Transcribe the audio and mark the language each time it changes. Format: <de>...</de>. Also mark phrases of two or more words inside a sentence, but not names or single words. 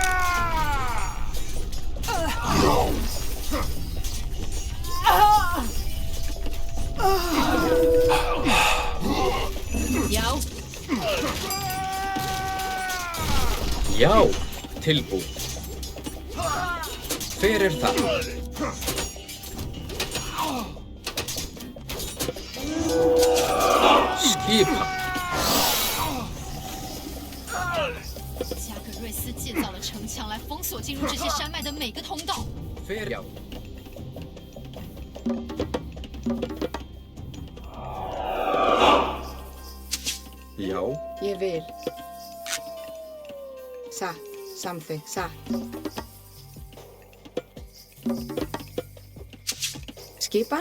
<is>Já. Já. Tilbúin. Hver það? Skipan.</is> <zh>加格瑞斯建造了城墙来封锁进入这些山脉的每个通道。</zh> <is>Hver já. Já. Ég vil. Satt. Samþykkt. Satt. Skipan.</is>